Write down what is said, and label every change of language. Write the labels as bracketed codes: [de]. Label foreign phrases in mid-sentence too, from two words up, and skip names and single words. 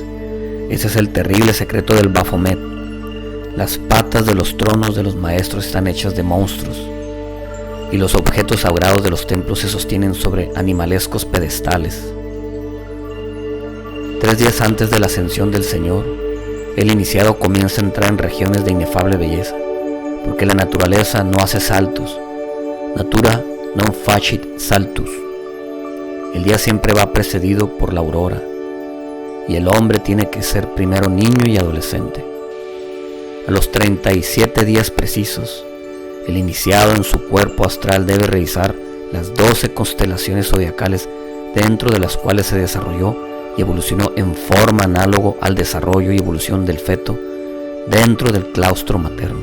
[es] Ese es el terrible secreto del Baphomet. Las patas de los tronos de los maestros están hechas de monstruos y los objetos sagrados de los templos se sostienen sobre animalescos pedestales. 3 días antes de la ascensión del Señor, el iniciado comienza a entrar en regiones de inefable belleza, porque la naturaleza no hace saltos. [la] Natura non facit saltus. [es] El día siempre va precedido por la aurora, y el hombre tiene que ser primero niño y adolescente. A los 37 días precisos, el iniciado en su cuerpo astral debe revisar las 12 constelaciones zodiacales dentro de las cuales se desarrolló y evolucionó en forma análogo al desarrollo y evolución del feto dentro del claustro materno.